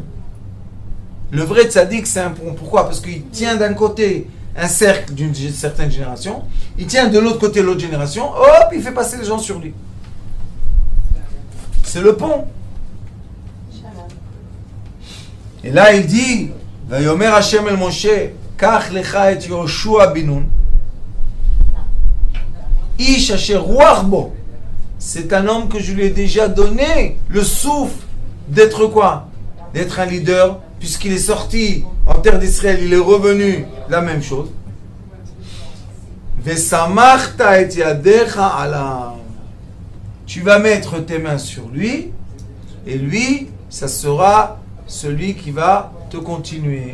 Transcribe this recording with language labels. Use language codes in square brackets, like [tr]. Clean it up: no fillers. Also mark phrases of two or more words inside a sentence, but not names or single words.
[fr] Le vrai tzaddik, c'est un pont. Pourquoi? Parce qu'il tient d'un côté un cercle d'une certaine génération, il tient de l'autre côté l'autre génération, hop, il fait passer les gens sur lui. C'est le pont. Et là, il dit, [he] ויאמר השם אל משה, קח לך את יהושע בן נון, איש אשר רוח בו. [fr] C'est un homme que je lui ai déjà donné le souffle d'être quoi? D'être un leader, puisqu'il est sorti en terre d'Israël, il est revenu, la même chose. [he] וסמכת את ידך עליו. [fr] Tu vas mettre tes mains sur lui, et lui, ça sera celui qui va te continuer.